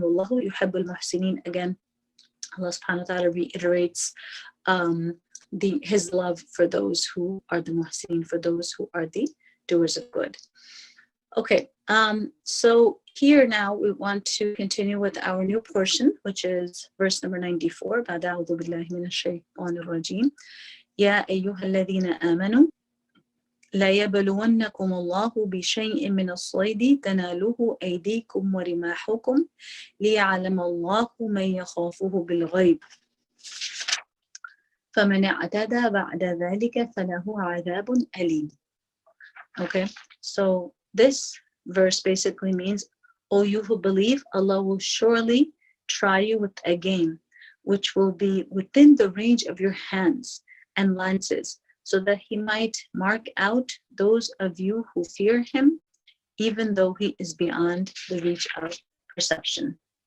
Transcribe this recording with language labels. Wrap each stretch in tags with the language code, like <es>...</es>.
<ar>Wallahu yuhibbul muhsinin.</ar> <en>Again, Allah subhanahu wa ta'ala reiterates his love for those who are the muhsinin, for those who are the doers of good. Okay, so here now we want to continue with our new portion, which is verse number 94.</en> <ar>بعد أعوذ بالله من الشيطان الرجيم. يا أيها الذين آمنوا لا يبلونكم الله بشيء من الصيد تناله أيديكم ورماحكم ليعلم الله من يخافه بالغيب فمن اعتدى بعد ذلك فله عذاب أليم.</ar> <en>Okay, so this verse basically means, O you who believe, Allah will surely try you with a game which will be within the range of your hands and lances, so that he might mark out those of you who fear him, even though he is beyond the reach of perception.</en>